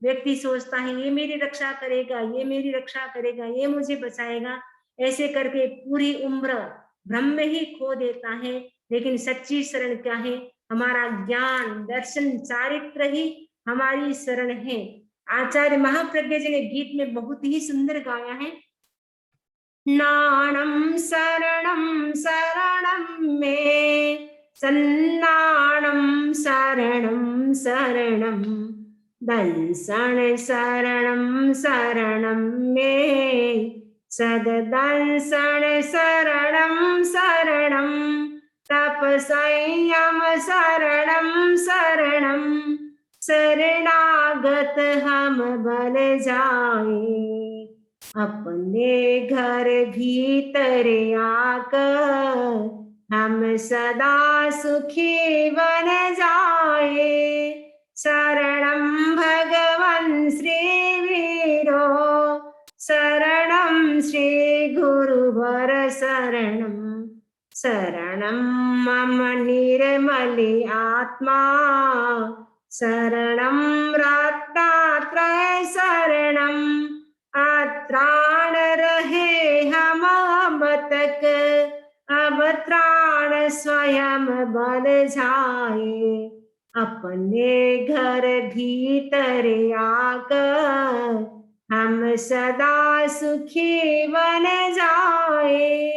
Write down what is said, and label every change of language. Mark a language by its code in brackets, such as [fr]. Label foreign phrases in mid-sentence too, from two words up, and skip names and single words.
[hi] व्यक्ति सोचता है ये मेरी रक्षा करेगा, ये मेरी रक्षा करेगा, ये मुझे बचाएगा, ऐसे करके पूरी उम्र भ्रम में ही खो देता है। लेकिन सच्ची शरण क्या है? हमारा ज्ञान, दर्शन, चारित्र ही हमारी शरण है। आचार्य महाप्रज्ञ जी ने गीत में बहुत ही सुंदर गाया है, [pra] नाणं शरणं शरणं मे, सन्नाणं शरणं शरणं, दंसन शरणं शरणं मे, सद्दंसन शरणं शरणं, तपसंयम शरणं शरणं, [hi] शरणागत हम बन जाए, अपने घर भीतर आकर हम सदा सुखी बन जाए, [pra] शरणं भगवन् श्री वीरो, शरणं श्री गुरुवर शरणं, शरणं मम निर्मले आत्मा, शरणं रत्नात्रय शरणं, [hi] अत्राण रहे हम अब तक, अब त्राण स्वयं बन जाए, अपने घर भीतर आकर हम सदा सुखी बन जाए।